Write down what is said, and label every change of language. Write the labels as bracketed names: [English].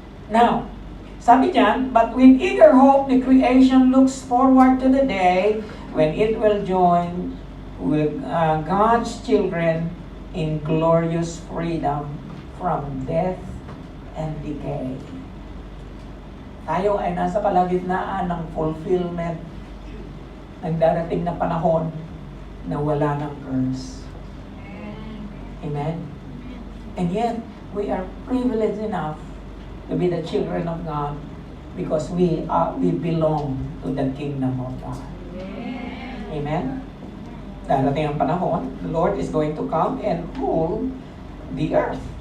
[English] Now, [Filipino] sabi diyan, [English] but with eager hope, the creation looks forward to the day when it will join with God's children in glorious freedom from death and decay. [Filipino] Tayo ay nasa kalagitnaan ng fulfillment ng darating na panahon na wala ng curse. [English] Amen? And yet, we are privileged enough to be the children of God because we belong to the kingdom of God. Amen? [Filipino] Darating ang panahon, [English] the Lord is going to come and rule the earth.